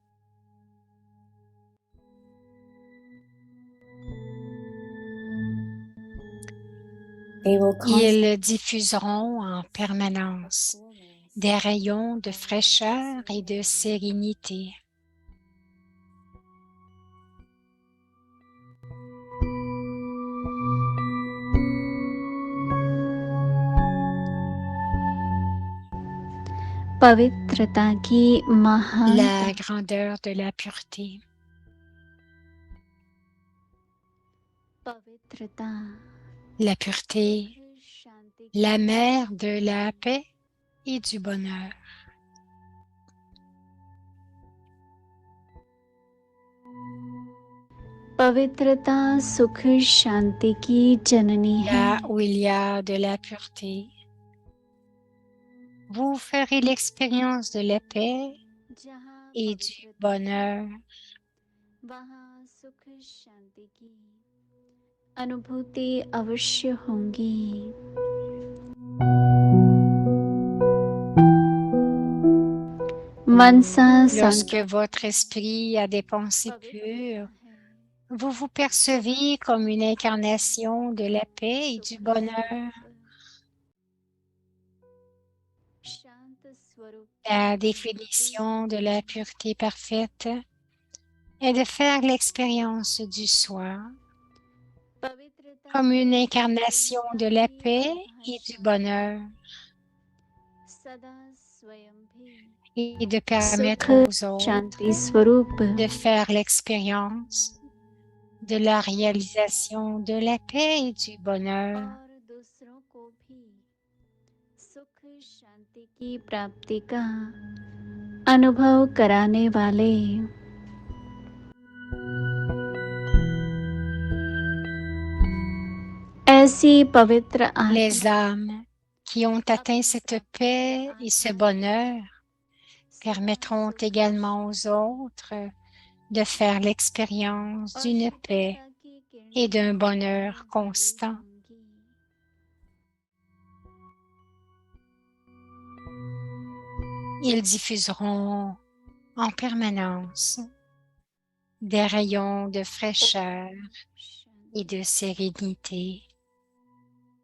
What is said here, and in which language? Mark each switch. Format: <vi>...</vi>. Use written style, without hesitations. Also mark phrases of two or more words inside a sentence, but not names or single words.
<fr>Ils diffuseront en permanence des rayons de fraîcheur et de sérénité.</fr> <hi>पवित्रता की महानता</hi> <fr>La grandeur de la pureté.</fr> <hi>पवित्रता</hi> <fr>La pureté,</fr> <hi>शांति</hi> <fr>la mère de la paix et du bonheur.</fr> <hi>पवित्रता सुख शांति की जननी है</hi> <fr>Là où il y a de la pureté, vous ferez l'expérience de la paix</fr> <hi>जहाँ</hi> <fr>et du</fr> <hi>पवित्रता</hi> <fr>bonheur.</fr> <hi>वहाँ सुख शांति की अनुभूति अवश्य होंगी मनसा</hi> <fr>Lorsque votre esprit a des pensées pures, vous vous percevez comme une incarnation de la paix et du bonheur. La définition de la pureté parfaite est de faire l'expérience du soi comme une incarnation de la paix et du bonheur et de permettre aux autres</fr> <hi>स्वरूप</hi> <fr>de faire l'expérience de la réalisation de la paix et du bonheur.</fr> <hi>और दूसरों को भी सुख शांति की प्राप्ति का अनुभव कराने वाले ऐसी पवित्र आत्मा</hi> <fr>Les âmes qui ont atteint cette paix et ce bonheur permettront également aux autres de faire l'expérience d'une paix et d'un bonheur constant. Ils diffuseront en permanence des rayons de fraîcheur et de sérénité.</fr>